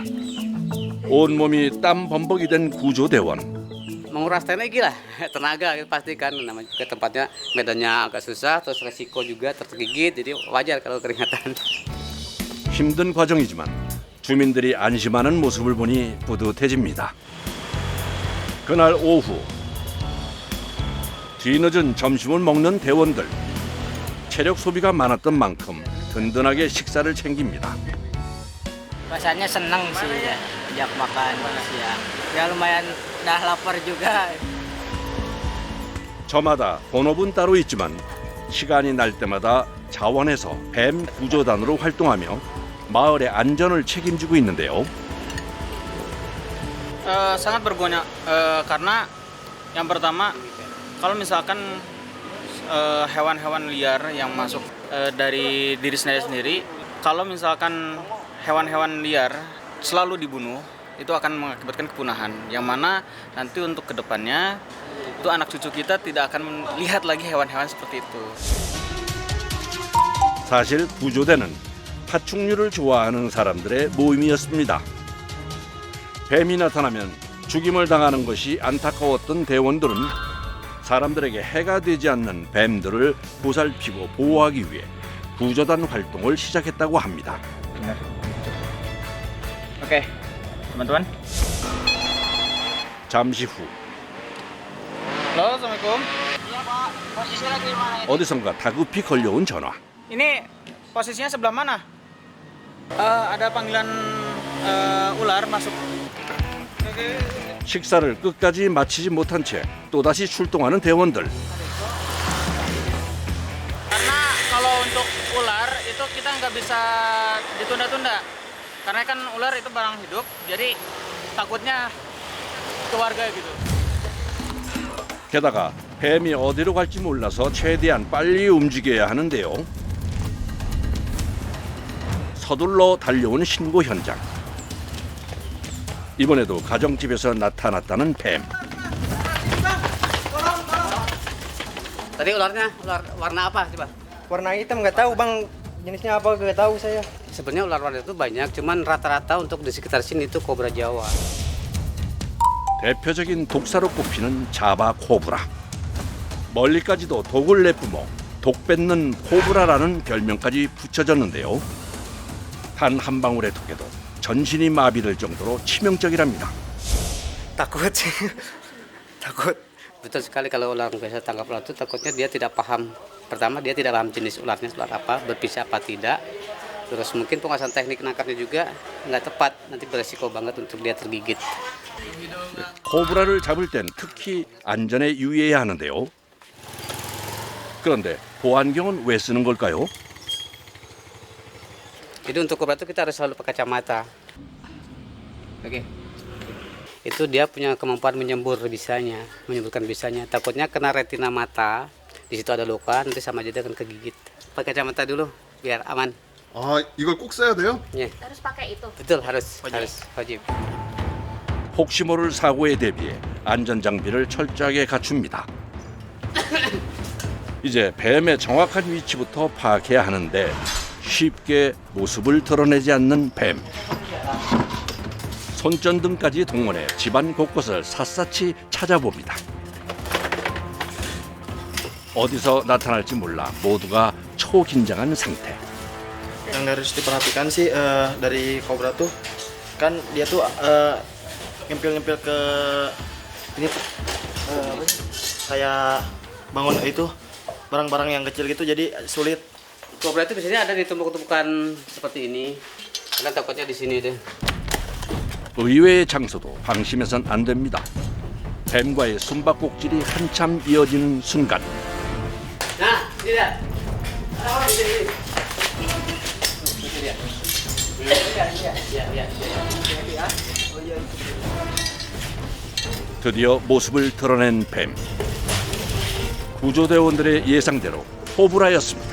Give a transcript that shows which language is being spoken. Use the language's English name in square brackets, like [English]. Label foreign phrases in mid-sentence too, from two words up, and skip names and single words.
[Korean] 온몸이 땀 범벅이 된 구조대원. [Indonesian] Menguras tenaga lah, tenaga pasti kan namanya ke tempatnya medannya agak susah terus resiko juga tergigit jadi wajar kalau keringatan. [Korean] 힘든 과정이지만 주민들이 안심하는 모습을 보니 뿌듯해집니다. 그날 오후 뒤늦은 점심을 먹는 대원들. 체력 소비가 많았던 만큼 든든하게 식사를 챙깁니다. [Indonesian] Rasanya senang sih ya, ajak makan siang. Ya lumayan dah lapar juga. [Korean] 저마다 본업은 따로 있지만 시간이 날 때마다 자원해서 뱀 구조단으로 활동하며 마을의 안전을 책임지고 있는데요. [Indonesian] Sangat berguna karena yang pertama kalau misalkan hewan-hewan liar yang masuk dari diri sendiri, kalau misalkan hewan-hewan liar selalu dibunuh itu akan mengakibatkan kepunahan yang mana nanti untuk kedepannya itu anak cucu kita tidak akan melihat lagi hewan-hewan seperti itu. [Korean] 사실 구조대는 파충류를 좋아하는 사람들의 모임이었습니다. 뱀이 나타나면 죽임을 당하는 것이 안타까웠던 대원들은 사람들에게 해가 되지 않는 뱀들을 보살피고 보호하기 위해 구조단 활동을 시작했다고 합니다. [Indonesian] Oke, teman-teman. [Korean] 잠시 후 [Indonesian] Halo, Assalamualaikum. Iya, Pak. [Korean] 어디선가 다급히 걸려온 전화. [Indonesian] Ini posisinya sebelah mana? Ada panggilan ular masuk. [Korean] 식사를 끝까지 마치지 못한 채 또다시 출동하는 대원들. [Indonesian] Karena kalau untuk ular itu kita nggak bisa ditunda-tunda. Karena kan ular itu barang hidup, jadi takutnya keluarga gitu. [Korean] 게다가 뱀이 어디로 갈지 몰라서 최대한 빨리 움직여야 하는데요. 서둘러 달려온 신고 현장. 이번에도 가정집에서 나타났다는 뱀. [Indonesian] Tadi ularnya ular warna apa coba? Warna hitam nggak tahu bang, jenisnya apa nggak tahu saya. Sebenarnya ular-ular itu banyak, cuman rata-rata untuk di sekitar sini itu kobra Jawa. [Korean] 대표적인 독사로 꼽히는 자바 코브라. 멀리까지도 독을 내뿜어 독 뱉는 코브라라는 별명까지 붙여졌는데요. 단 한 방울의 독에도 전신이 마비될 정도로 치명적이랍니다. [Indonesian] Takut sih, takut. Betul sekali kalau ular biasa tangkap ular itu takutnya dia tidak paham. Pertama dia tidak paham jenis ularnya ular apa, berpisah apa tidak. Terus mungkin penguasaan teknik nangkapnya juga nggak tepat, nanti beresiko banget untuk dia tergigit. [Korean] 코브라를 잡을 땐 특히 안전에 유의해야 하는데요. 그런데 보안경은 왜 쓰는 걸까요? [Indonesian] Jadi untuk kobra itu kita harus selalu pakai kacamata. Oke. Itu dia punya kemampuan menyemburkan bisanya. Takutnya kena retina mata, di situ ada luka, nanti sama aja dia akan kegigit. Pakai kacamata dulu biar aman. [Korean] 아, 이걸 꼭 써야 돼요? [Indonesian] Ya. Harus pakai itu. Betul harus wajib. [Korean] 혹시 모를 사고에 대비해 안전 장비를 철저하게 갖춥니다. 이제 뱀의 정확한 위치부터 파악해야 하는데 쉽게 모습을 드러내지 않는 뱀. 손전등까지 동원해 집안 곳곳을 샅샅이 찾아봅니다. 어디서 나타날지 몰라 모두가 초긴장한 상태. [Indonesian] Yang harus diperhatikan sih dari kobra tuh kan dia tuh nyempil-nyempil ke ini tuh apa sih? Kayak bangun itu barang-barang yang kecil gitu jadi sulit. Kobra itu biasanya ada di tumpuk-tumpukan seperti ini. Karena takutnya di sini deh. [Korean] 의외의 장소도 방심해선 안 됩니다. 뱀과의 숨바꼭질이 한참 이어지는 순간 [Indonesian] Nah, ini dia. Ada orang di sini. Ini dia. [Korean] 드디어 모습을 드러낸 뱀. 구조대원들의 예상대로 코브라였습니다.